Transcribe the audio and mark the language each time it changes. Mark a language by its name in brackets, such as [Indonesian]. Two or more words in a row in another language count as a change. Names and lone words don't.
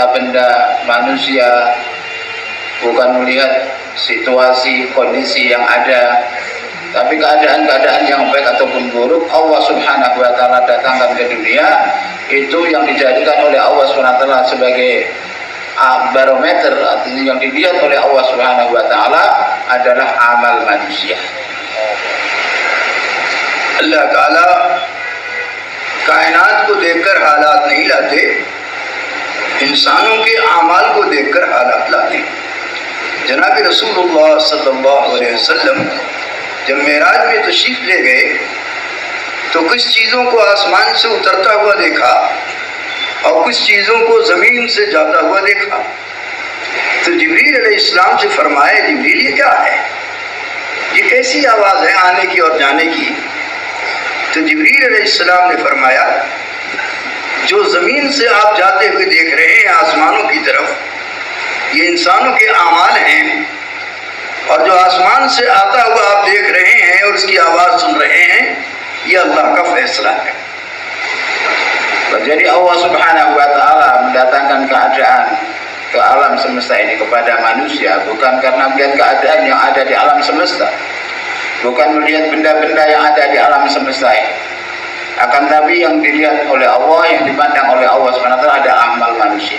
[Indonesian] benda manusia, bukan melihat situasi kondisi yang ada, tapi keadaan-keadaan yang baik ataupun buruk [Arabic] الله سبحانه وتعالى [Indonesian] datangkan ke dunia, itu yang dijadikan oleh [Arabic] الله سبحانه وتعالى [Indonesian] sebagai barometer, artinya yang dilihat oleh [Arabic] الله سبحانه وتعالى [Indonesian] adalah amal manusia. [Hindi] अल्लाह ताला कायनात को देखकर हालात नहीं लाते, इंसानों के आमाल को देखकर हालात लाते। जनाब [Arabic] رسول الله صلى الله عليه وسلم [Hindi] जब मेराज में तशरीफ ले गए तो कुछ चीज़ों को आसमान से उतरता हुआ देखा और कुछ चीज़ों को ज़मीन से जाता हुआ देखा। तो जिब्रील अलैहिस्सलाम से फरमाया, जिब्रील ये क्या है, ये कैसी आवाज़ है आने की और जाने की? तो जिब्रील अलैहिस्सलाम ने फरमाया, जो ज़मीन से आप जाते हुए देख रहे हैं आसमानों की तरफ, ये इंसानों के आमाल हैं, और जो आसमान से आता हुआ आप देख रहे हैं और उसकी आवाज़ सुन रहे हैं, ये अल्लाह का फैसला है। [Indonesian] Jadi [Arabic] الله سبحانه وتعالى [Indonesian] mendatangkan keadaan ke alam semesta ini kepada manusia bukan karena melihat keadaan yang ada di alam semesta, bukan melihat benda-benda yang ada di alam semesta ini, akan tapi yang dilihat oleh Allah, yang dipandang oleh Allah SWT ada amal manusia.